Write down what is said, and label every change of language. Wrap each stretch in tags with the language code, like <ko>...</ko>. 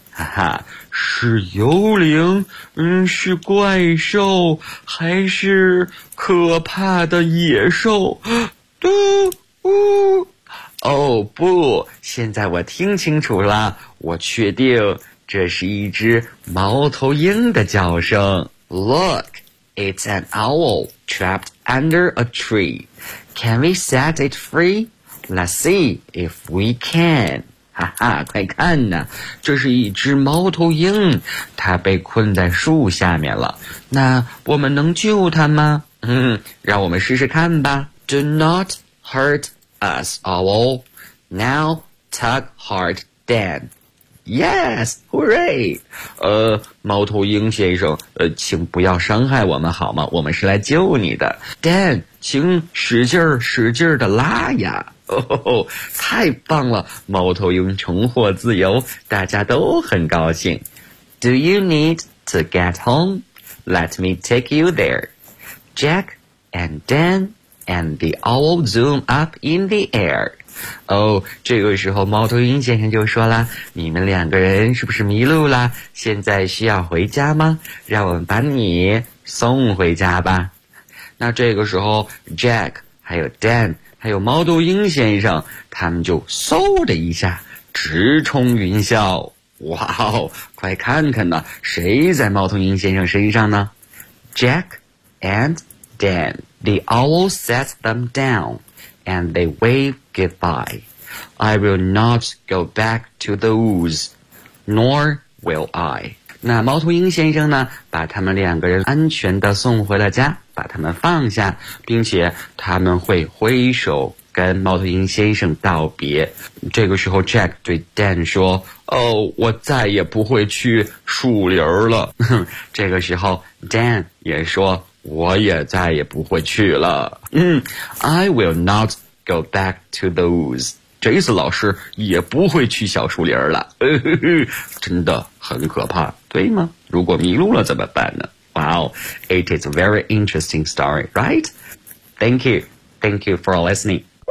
<zh>哈哈，是幽灵，是怪兽，还是可怕的野兽？不，现在我听清楚了，我确定这是一只猫头鹰的叫声。</zh> <en>Look, it's an owl trapped under a tree. Can we set it free? Let's see if we can.</en> <zh>哈哈，快看呐，这是一只猫头鹰，它被困在树下面了。那我们能救它吗？让我们试试看吧。</zh> <en>Do not hurt us, owl. Now tug hard, Dan. Yes, hooray!</en> <zh>猫头鹰先生，请不要伤害我们好吗？我们是来救你的。 Dan. 请使劲儿使劲儿的拉呀。太棒了，猫头鹰重获自由，大家都很高兴。</zh> <en>Do you need to get home? Let me take you there. Jack and Dan and the owl zoom up in the air.</en> <zh>这个时候猫头鹰先生就说了，你们两个人是不是迷路了？现在需要回家吗？让我们把你送回家吧。那这个时候 Jack 还有 Dan 还有猫头鹰先生，他们就嗖的一下直冲云霄。哇哦，快看看呢，谁在猫头鹰先生身上呢？</zh> <en>Jack and Dan, the owl sets them down and they wave goodbye. I will not go back to the woods, nor will I.</en> <zh>那猫头鹰先生呢，把他们两个人安全地送回了家，把他们放下，并且他们会挥手跟猫头鹰先生道别。这个时候 Jack 对 Dan 说，我再也不会去树林了。这个时候 Dan 也说，我也再也不会去了。</zh> <en>I will not go back to the woods.</en> <zh>这次老师也不会去小树林了，真的很可怕，对吗？如果迷路了怎么办呢？</zh> <en>Wow, it is a very interesting story, right? Thank you for listening.</en>